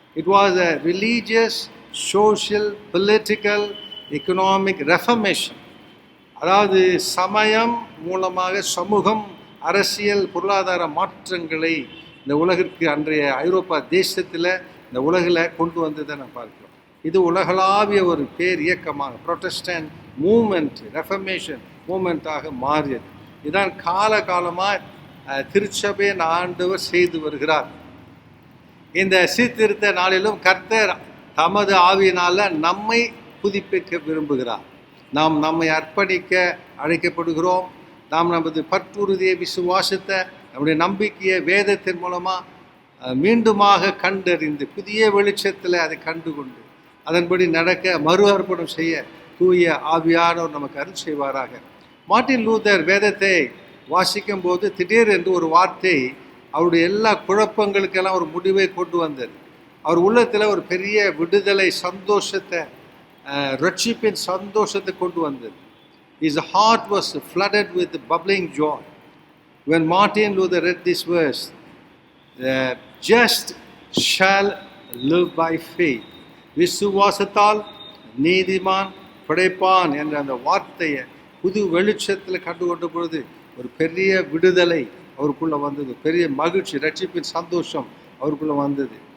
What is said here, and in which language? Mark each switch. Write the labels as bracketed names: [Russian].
[English] It was a religious, social, political, economic reformation. [Tamil] அதாவது சமயம் மூலமாக சமூகம், அரசியல், பொருளாதார மாற்றங்களை இந்த உலகிற்கு அன்றைய ஐரோப்பா தேசத்தில் இந்த உலகில் கொண்டு வந்ததை நான் பார்க்கிறோம். இது உலகளாவிய ஒரு பேர் இயக்கமாக ப்ரொட்டஸ்டன்ட் மூமெண்ட், ரெஃபர்மேஷன் மூமெண்ட்டாக மாறியது. இதுதான் காலகாலமாக திருச்சபையின் ஆண்டவர் செய்து வருகிறார். இந்த சீர்திருத்த நாளிலும் கர்த்தர் தமது ஆவியினால் நம்மை புதுப்பிக்க விரும்புகிறார். நாம் நம்மை அர்ப்பணிக்க அழைக்கப்படுகிறோம். நாம் நமது பற்றுறுதியை, விசுவாசத்தை, நம்முடைய நம்பிக்கையை வேதத்தின் மூலமாக மீண்டுமாக கண்டறிந்து புதிய வெளிச்சத்தில் அதை கண்டுகொண்டு அதன்படி நடக்க மறு அர்ப்பணம் செய்ய தூய ஆவியானவர் நமக்கு அருள் செய்வாராக. மார்ட்டின் லூதர் வேதத்தை வாசிக்கும் போது திடீரென்று ஒரு வார்த்தை அவருடைய எல்லா குழப்பங்களுக்கெல்லாம் ஒரு முடிவை கொண்டு வந்தது. அவர் உள்ளத்தில் ஒரு பெரிய விடுதலை, சந்தோஷத்தை, ரட்சிப்பின் சந்தோஷத்தை கொண்டு வந்தது. [English] His heart was flooded with bubbling joy. When Martin Luther read this verse, the just shall live by faith. [Tamil] விசுவாசத்தால் நீதிமான் படைப்பான் என்ற அந்த வார்த்தையை புது வெளிச்சத்தில் கண்டுகொண்ட பொழுது ஒரு பெரிய விடுதலை அவருக்குள்ளே வந்தது, பெரிய மகிழ்ச்சி, ரட்சிப்பின் சந்தோஷம் அவருக்குள்ளே வந்தது.